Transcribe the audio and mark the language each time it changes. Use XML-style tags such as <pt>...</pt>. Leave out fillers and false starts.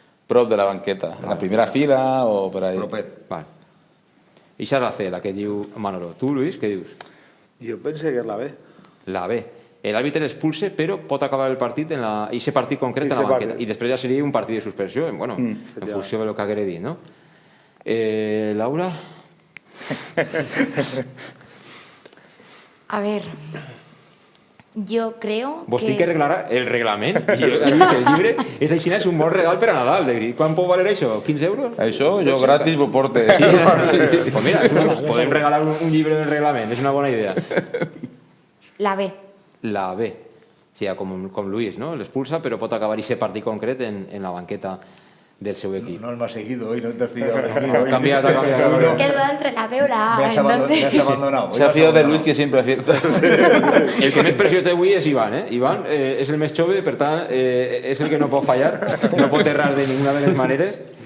<ca>Prop de la banqueta, en la primera fila o per ahí. Propet. Vale. I això és la C, la que diu Manolo. Tu, Luis, què dius? Jo pensé que és la B. La B. L'àrbitre expulsa, però pot acabar el partit en aquest partit concret en la banqueta. I després ja seria un partit de suspensió, en funció del que haguera dit, no? Laura?</ca> <es>A ver, yo creo</es> <ca>Vos tinc que arreglar el reglament. El llibre és així, és un bon regal per a Nadal. Quan pot valer això? 15 euros? Això jo gratis ho porte. Pues mira, podem regalar un llibre del reglament, és una bona idea. la B. La B. O sigui, com Luis, no? L'expulsa, però pot acabar aquest partit concret en la banqueta del seu equip.</ca> <es>No m'ha seguido hoy, no te has fijado de mí. Ha cambiado. Es que duda entre la B o la A. Me has abandonado. Se ha fiado de Luis, que siempre acierta.</es> <ca>El que més pressió té avui és Ivan, Ivan és el més jove, per tant, és el que no pot fallar, no pot errar de ninguna de les maneres.</ca>